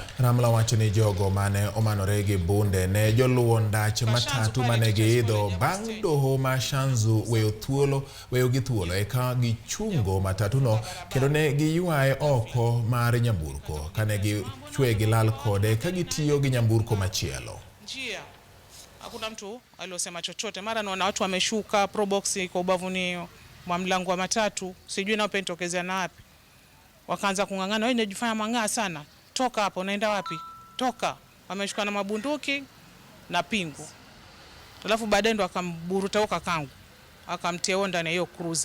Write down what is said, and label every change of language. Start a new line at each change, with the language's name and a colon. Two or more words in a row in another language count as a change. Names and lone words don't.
Luo (Kenya and Tanzania): Ramla wacho ni jogo mane omanore gi bunde ne joluwo ndach matatu mane giidho bang' doho ma Shanzu weyo gi thuolo eka gichungo matatuno kendo ne giywaye oko mar nyamburko kane gichwe gilal kode kagitiyo gi nyamburko machielo.
Swahili: Njia hakuna mtu aliosema chochote, mara naona watu wameshuka, probox iko ubavuni mwa mlango wa matatu, sijui nao pentokezea na wapi. Wakaanza kungangana, wewe unajifanya mang'aa sana, toka hapo, unaenda wapi? Toka. Wameshuka na mabunduki na pingu. Alafu baadaye ndo akamburuta huko kangu, akamtia ndani hiyo cruiser.